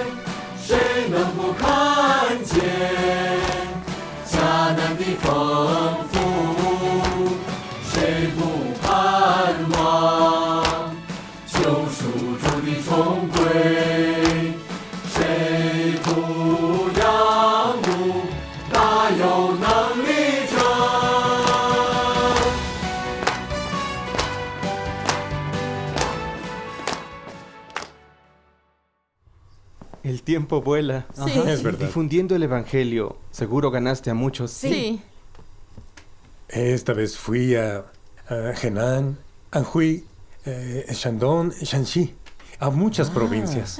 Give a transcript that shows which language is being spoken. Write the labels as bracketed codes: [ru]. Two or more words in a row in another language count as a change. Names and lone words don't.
[zh] 谁能不看见迦南的丰富？谁不盼望救赎主的重归？谁不仰慕大有能力者？ [es] El tiempo vuela. Sí. Es verdad. Difundiendo el evangelio, seguro ganaste a muchos. Sí. Esta vez fui a Henan, Anhui, Shandong, Shanxi, a muchas provincias.